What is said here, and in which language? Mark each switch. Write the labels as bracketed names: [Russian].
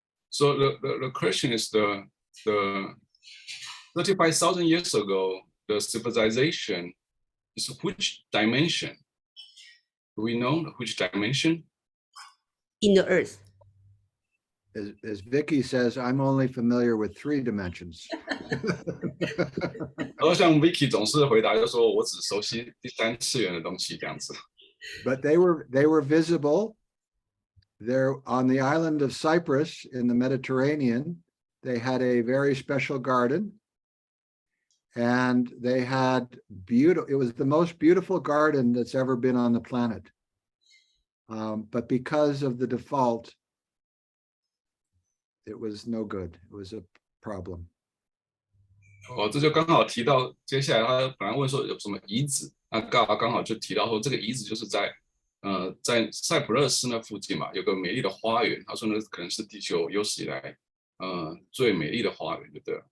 [English] So the question is the 35,000 years ago, the civilization is which dimension? Do we know which dimension? In the earth. As Vicky says, I'm only familiar with 3 dimensions. [Chinese] 然后像 Vicky 总是回答就说我只熟悉第3次元的东西这样子。 [English] But they were visible. They're on the island of Cyprus in the Mediterranean. They had a very special garden, and they had it was the most beautiful garden that's ever been on the planet. But because of the default, it was no good. It was a problem. [Chinese] 这就刚好提到接下来他本来问说有什么遗址，那刚好就提到说这个遗址就是在塞浦路斯那附近嘛，有个美丽的花园。他说呢，可能是地球有史以来最美丽的花园，对不对？